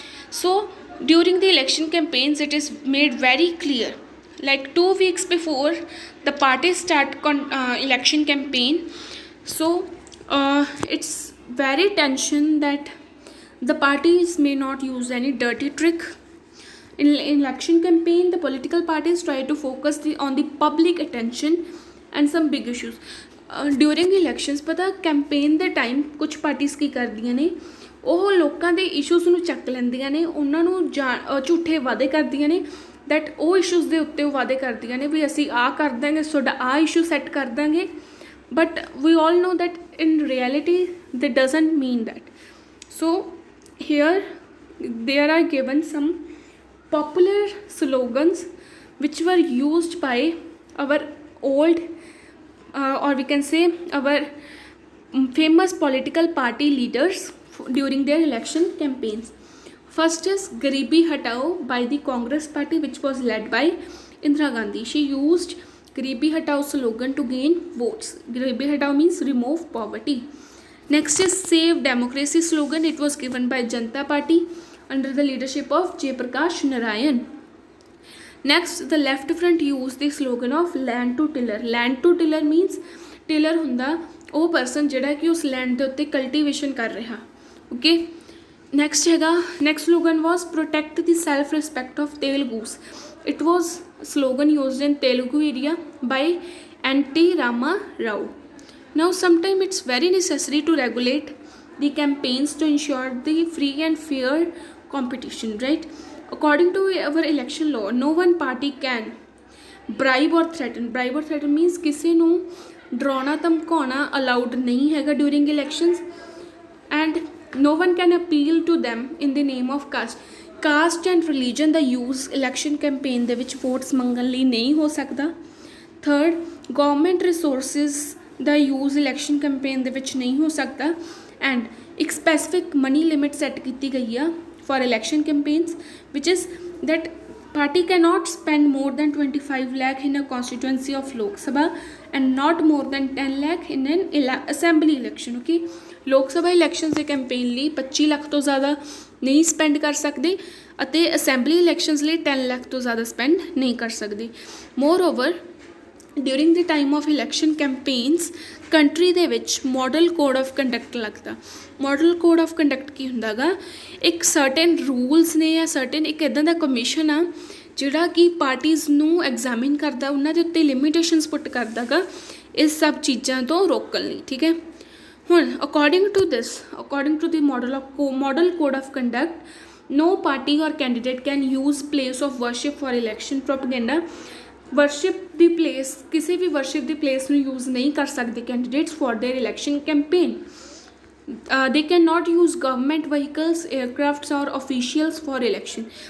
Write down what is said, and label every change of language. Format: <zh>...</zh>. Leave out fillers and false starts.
<en>So during the election campaigns, it is made very clear, like 2 weeks before the parties start election campaign. So it's very tension that the parties may not use any dirty trick. In election campaign, the political parties try to focus on the public attention and some big issues during elections.</en> <pa>ਪਤਾ campaign ਦੇ time ਕੁਛ parties ਕੀ ਕਰਦੀਆਂ ਨੇ, ਉਹ ਲੋਕਾਂ ਦੇ issues ਨੂੰ ਚੱਕ ਲੈਂਦੀਆਂ ਨੇ, ਉਹਨਾਂ ਨੂੰ ਝੂਠੇ ਵਾਅਦੇ ਕਰਦੀਆਂ ਨੇ ਦੈਟ ਉਹ ਇਸ਼ੂਜ਼ ਦੇ ਉੱਤੇ ਉਹ ਵਾਅਦੇ ਕਰਦੀਆਂ ਨੇ ਵੀ ਅਸੀਂ ਆਹ ਕਰ ਦਾਂਗੇ, ਤੁਹਾਡਾ ਆਹ ਇਸ਼ੂ ਸੈੱਟ ਕਰ ਦਾਂਗੇ,</pa> <en>But we all know that in reality they doesn't mean that. So here there are given some popular slogans which were used by our old or we can say our famous political party leaders during their election campaigns. First is Garibi Hatao by the Congress party, which was led by Indira Gandhi. She used Garibi Hatao slogan to gain votes. Garibi Hatao means remove poverty. Next is Save Democracy slogan. It was given by Janata Party under the leadership of Jay Prakash Narayan. Next, the left front used the slogan of land to tiller. Land to tiller means tiller</en> <pa>ਹੁੰਦਾ ਉਹ person ਜਿਹੜਾ ਕਿ ਉਸ land ਦੇ ਉੱਤੇ cultivation ਕਰ ਰਿਹਾ।</pa> <en>Okay. Next ਹੈਗਾ, next slogan was protect the self respect of Telugus. It was slogan used in Telugu area by N.T. Rama Rao. Now sometimes it's very necessary to regulate the campaigns to ensure the free and fair competition, right? According to our election law, no one party can bribe or threaten. Bribe or threaten means</en> <pa>ਕਿਸੇ ਨੂੰ ਡਰਾਉਣਾ ਧਮਕਾਉਣਾ</pa> <en>allowed ਨਹੀਂ ਹੈਗਾ during elections, and no one can appeal to them in the name of caste and religion ਦਾ use election campaign ਦੇ ਵਿੱਚ votes</en> <pa>ਮੰਗਣ ਲਈ ਨਹੀਂ ਹੋ ਸਕਦਾ।</pa> <en>Third, government resources ਦਾ use election campaign</en> <pa>ਦੇ ਵਿੱਚ ਨਹੀਂ ਹੋ ਸਕਦਾ,</pa> <en>and ਇੱਕ specific money limit set</en> <pa>ਕੀਤੀ ਗਈ ਆ</pa> <en>for election campaigns, which is that party cannot spend more than 25 lakh in a constituency of Lok Sabha and not more than 10 lakh in an assembly election.</en> <pa>Okay, ਲੋਕ ਸਭਾ elections ਦੇ campaign ਲਈ 25 ਲੱਖ ਤੋਂ ਜ਼ਿਆਦਾ ਨਹੀਂ spend ਕਰ ਸਕਦੇ ਅਤੇ assembly elections ਲਈ 10 ਲੱਖ ਤੋਂ ਜ਼ਿਆਦਾ ਸਪੈਂਡ ਨਹੀਂ ਕਰ ਸਕਦੇ।</pa> <en>More over during the time of election campaigns country ਦੇ ਵਿੱਚ model code of conduct ਲੱਗਦਾ।</en> <pa>ਮਾਡਲ ਕੋਡ ਆਫ ਕੰਡਕਟ ਕੀ ਹੁੰਦਾ ਗਾ, ਇੱਕ ਸਰਟਨ ਰੂਲਸ ਨੇ ਜਾਂ ਸਰਟਨ ਇੱਕ ਇੱਦਾਂ ਦਾ ਕਮਿਸ਼ਨ ਆ ਜਿਹੜਾ ਕਿ ਪਾਰਟੀਜ਼ ਨੂੰ ਐਗਜ਼ਾਮਿਨ ਕਰਦਾ, ਉਹਨਾਂ ਦੇ ਉੱਤੇ ਲਿਮਿਟੇਸ਼ਨਸ ਪੁੱਟ ਕਰਦਾ ਗਾ ਇਸ ਸਭ ਚੀਜ਼ਾਂ ਤੋਂ ਰੋਕਣ ਲਈ। ਠੀਕ ਹੈ, ਹੁਣ</pa> <en>According to the model code of conduct no party or candidate can use place of worship for election propaganda. Worship ਦੀ place, ਕਿਸੇ ਵੀ worship ਦੀ place ਨੂੰ use</en> <pa>ਨਹੀਂ ਕਰ ਸਕਦੇ</pa> <en>Candidates for their election campaign. They can not use government vehicles, aircrafts or officials for election.</en>